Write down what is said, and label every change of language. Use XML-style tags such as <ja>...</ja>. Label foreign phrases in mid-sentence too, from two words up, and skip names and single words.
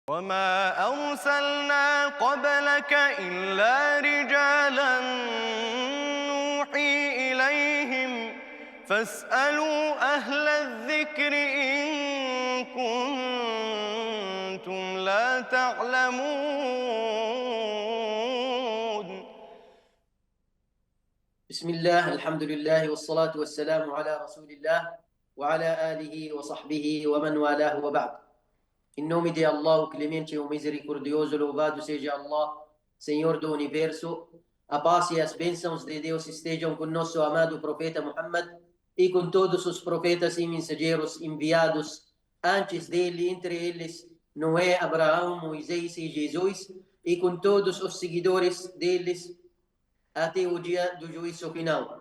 <ar>وما أرسلنا قبلك إلا رجالا نوحي إليهم فاسألوا أهل الذكر إن كنتم لا تعلمون. بسم الله، الحمد لله والصلاة والسلام على رسول الله وعلى آله وصحبه ومن والاه وبعد.</ar> <pt>Em nome de Allah, o clemente e o misericordioso, louvado seja Allah, Senhor do Universo. A paz e as bênçãos de Deus estejam com nosso amado profeta Muhammad e com todos os profetas e mensageiros enviados antes dele, entre eles Noé, Abraão, Moisés e Jesus, e com todos os seguidores deles até o dia do juízo final.</pt>